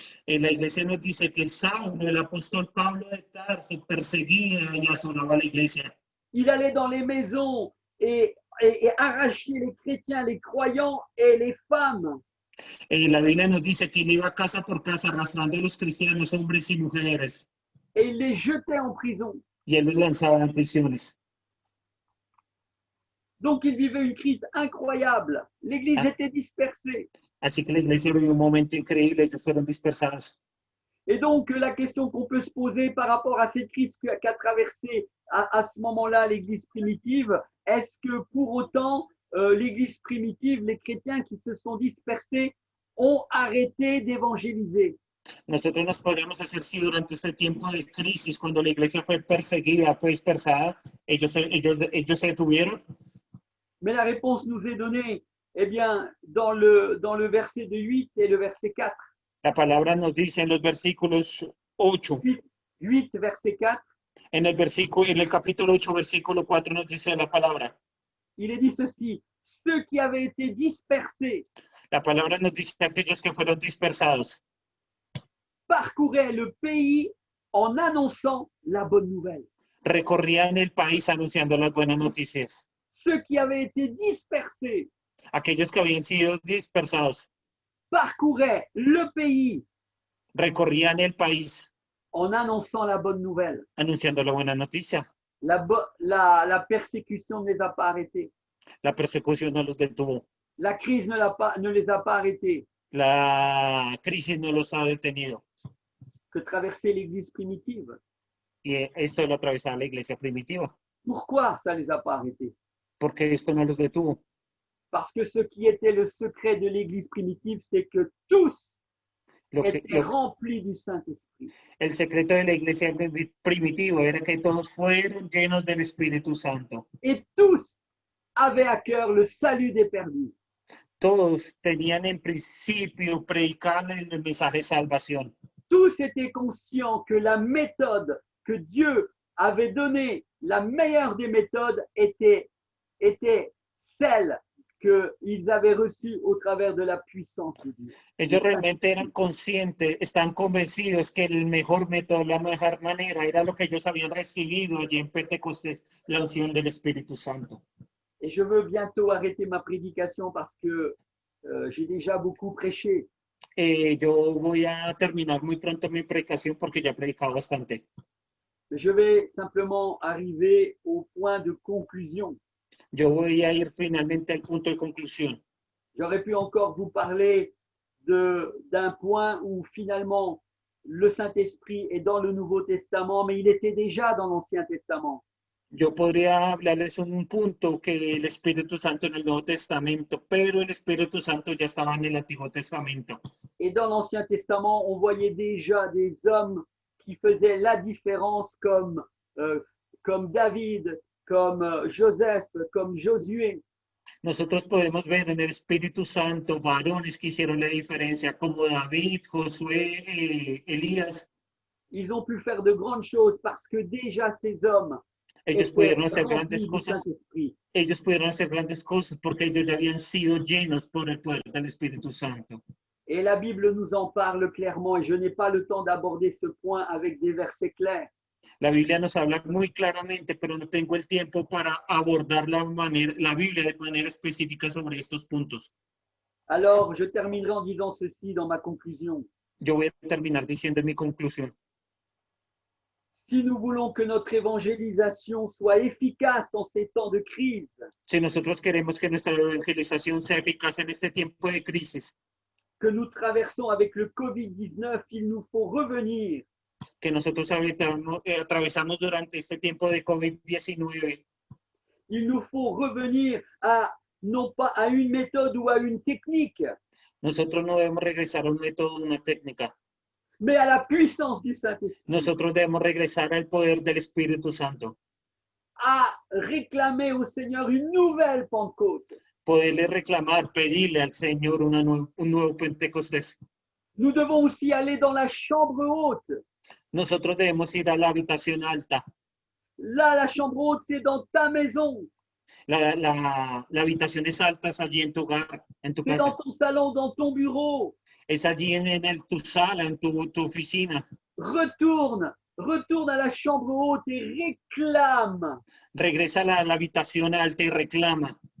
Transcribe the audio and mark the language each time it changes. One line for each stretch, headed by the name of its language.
Spanish: La iglesia nos dice que Saulo, el apóstol Pablo de Tarso, perseguía y asolaba la iglesia.
French: Il allait dans les maisons et arrachait les chrétiens, les croyants et les femmes.
Spanish: La Biblia nos dice que él iba casa por casa arrastrando a los cristianos, hombres y mujeres,
French: Et il les jetait en prison.
Spanish: y él los lanzaba en prisiones.
French: Donc il vivait une crise incroyable. L'Église était dispersée.
Spanish: Así que la iglesia vivió un momento increíble, ellos fueron dispersados.
French: Et donc, la question qu'on peut se poser par rapport à cette crise qu'a traversée à ce moment-là l'Église primitive, est-ce que pour autant, l'Église primitive, les chrétiens qui se sont dispersés, ont arrêté d'évangéliser?
Spanish: Nosotros nos podríamos hacer si durante este tiempo de crisis, cuando la iglesia fue perseguida, fue dispersada, ellos se detuvieron.
French: Mais la réponse nous est donnée, eh bien, dans le verset de 8 et le verset 4.
Spanish: La palabra nos dice en los versículos 8,
French: 8, verset 4,
Spanish: en el capítulo 8, versículo 4 nos dice la palabra.
French: il est dit ceci: ceux qui avaient été dispersés
Spanish: La palabra nos dice aquellos que fueron dispersados
French: parcouraient le pays en annonçant la bonne nouvelle.
Spanish: recorrían el país anunciando las buenas noticias.
French: Ceux qui avaient été dispersés
Spanish: Aquellos que habían sido dispersados
French: parcouraient le pays
Spanish: recorrían el país
French: en annonçant la bonne nouvelle.
Spanish: anunciando la buena noticia.
French: La persécution ne les a pas arrêtés.
Spanish: La persecución no los detuvo.
French: La crise ne les a pas arrêtés.
Spanish: La crisis no los ha detenido.
French: Que traversait l'Église primitive.
Spanish: Y esto lo atravesaba la iglesia primitiva.
French: Pourquoi ça ne les a pas arrêtés?
Spanish: Porque esto no los detuvo.
French: Parce que ce qui était le secret de l'Église primitive, c'est que tous étaient remplis du Saint-Esprit.
Spanish: El secreto de la iglesia primitiva era que todos fueron llenos del Espíritu Santo.
French: Et tous avaient à cœur le salut des perdus.
Spanish: Todos tenían en principio predicar el mensaje de salvación.
French: Tous étaient conscients que la méthode que Dieu avait donnée, la meilleure des méthodes, était celle qu'ils avaient reçue au travers de la puissance de Dieu.
Spanish: Ellos realmente eran conscientes, están convencidos que el mejor método, la mejor manera era lo que ellos habían recibido allí en Pentecostés, la unción del Espíritu Santo.
French: Et je veux bientôt arrêter ma prédication parce que j'ai déjà beaucoup prêché.
Spanish: Yo voy a terminar muy pronto mi predicación porque ya he predicado bastante.
French: Je vais simplement arriver au point de conclusion.
Spanish: Yo voy a ir finalmente al punto de conclusión.
French: J'aurais pu encore vous parler d'un point où finalement le Saint-Esprit est dans le Nouveau Testament, mais il était déjà dans l'Ancien Testament.
Spanish: Yo podría hablarles un punto que el Espíritu Santo en el Nuevo Testamento, pero el Espíritu Santo ya estaba en el Antiguo Testamento.
French: Et dans l'Ancien Testament, on voyait déjà des hommes qui faisaient la différence comme David, comme Joseph, comme Josué.
Spanish: Nosotros podemos ver en el Espíritu Santo varones que hicieron la diferencia, como David, Josué, Elías.
French: Ils ont pu faire de grandes choses parce que déjà ces hommes
Spanish: Ellos pudieron hacer grandes cosas. Ellos pudieron hacer grandes cosas porque ellos ya habían sido llenos por el poder del Espíritu Santo.
French: Et la Bible nous en parle clairement et je n'ai pas le temps d'aborder ce point avec des versets clairs.
Spanish: La Biblia nos habla muy claramente, pero no tengo el tiempo para abordar la Biblia de manera específica sobre estos puntos.
French: Alors, je terminerai en disant ceci dans ma conclusion.
Spanish: Yo voy a terminar diciendo en mi conclusión.
French: Si nous voulons que notre évangélisation soit efficace en ces temps de crise,
Spanish: Si nosotros queremos que nuestra evangelización sea eficaz en este tiempo de crisis,
French: que nous traversons avec le Covid-19, il nous faut revenir
Spanish: que nosotros atravesamos durante este tiempo de COVID-19,
French: il nous faut revenir non pas à une méthode ou à une technique,
Spanish: nosotros no debemos regresar a un método, una técnica.
French: mais à la puissance du Saint-Esprit,
Spanish: Nosotros debemos regresar al poder del Espíritu Santo,
French: à réclamer au Seigneur une nouvelle Pentecôte.
Spanish: poderle reclamar, pedirle al Señor un nuevo Pentecostés.
French: Nous devons aussi aller dans la chambre haute.
Spanish: Nosotros debemos ir a la habitación alta.
French: Là, la chambre haute, c'est dans ta maison,
Spanish: La habitación es alta, es allí en tu hogar, en tu
French: c'est
Spanish: casa.
French: dans ton salon, dans ton bureau.
Spanish: Es allí en tu sala, en tu oficina.
French: Retourne à la chambre haute et réclame.
Spanish: Regresa a la habitación alta y reclama.